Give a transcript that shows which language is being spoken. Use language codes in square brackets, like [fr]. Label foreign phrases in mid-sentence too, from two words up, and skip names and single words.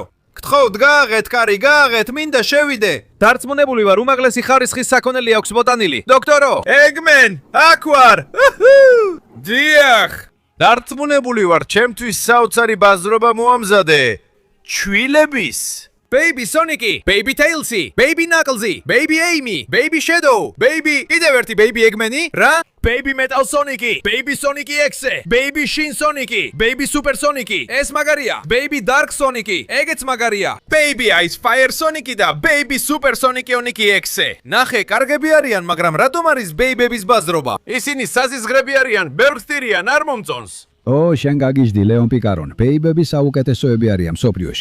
[ka] გთხოვთ, გააღეთ, კარი, გააღეთ, მინდა შევიდე. დარწმუნებული ვარ, უმაღლესი ხარისხის საქონელი აქვს მოტანილი. დოქტორო, ეგმენ, აქ ვარ. დიახ. დარწმუნებული ვარ, ჩემთვის საოცარი ბაზრობა მოამზადე. ჩვილების Baby Sonic-ი, Baby Tails-ი, Baby Knuckles-ი, Baby Amy, Baby Shadow, Baby კიდევ ერთი Baby Eggman-ი, რა? Baby Metal Sonic-ი, Baby Sonic X-ი, Baby Shin Sonic-ი, Baby Super Sonic-ი, ეს მაგარია, Baby Dark Sonic-ი, ეგეც მაგარია, Baby Ice Fire Sonic-ი და Baby Super Sonic-ი X-ი. ნახე, კარგები არიან, მაგრამ რატომ არის Baby-ების ბაზრობა? ისინი საზიზღრები არიან, ბევრ ხტირიან, არ მომწონს. შენ გაგიჟდი ლეონ პიკარონ. ბეიბები საუკეთესოები არიან მსოფლიოში.